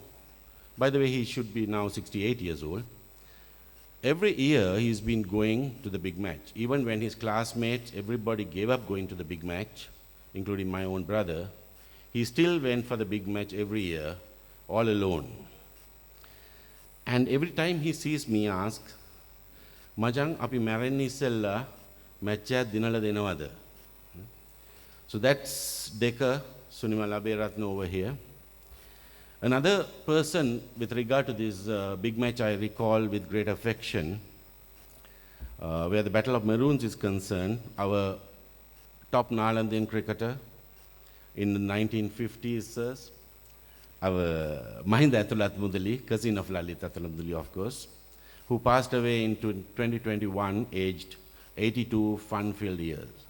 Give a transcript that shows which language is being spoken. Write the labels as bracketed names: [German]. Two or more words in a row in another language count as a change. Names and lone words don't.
[English] By the way, he should be now 68 years old. Every year he's been going to the big match. Even when his classmates, everybody gave up going to the big match, including my own brother, he still went for the big match every year, all alone. And every time he sees me, asks, Majang, [Sinhala] අපි මැරෙන්න ඉස්සෙල්ලා match එක දිනලා දෙනවද? [English] So that's Deka Sunimala Beratna over here. Another person with regard to this big match I recall with great affection, where the Battle of Maroons is concerned, our top Nalandian cricketer in the 1950s, our Mahinda Athulat Mudali, cousin of Lalit Athulat Mudali, of course, who passed away in 2021, aged 82 fun-filled years.